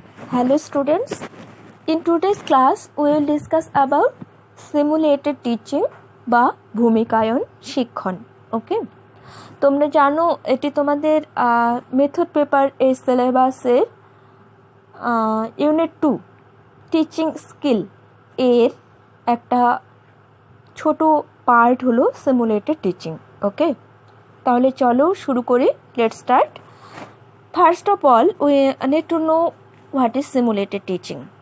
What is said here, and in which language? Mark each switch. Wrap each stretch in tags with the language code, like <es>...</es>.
<en>Hello students, in today's class we will discuss about simulated teaching</en> <bn>বা ভূমিকায়ন শিক্ষণ। ওকে, তোমরা জানো এটি তোমাদের মেথড পেপার এই সিলেবাসের ইউনিট 2 টিচিং স্কিল এর একটা ছোট পার্ট হলো সিমুলেটেড টিচিং। ওকে, তাহলে চলো শুরু করি।</bn> <en>Let's start. First of all, we need to know what is simulated teaching.</en>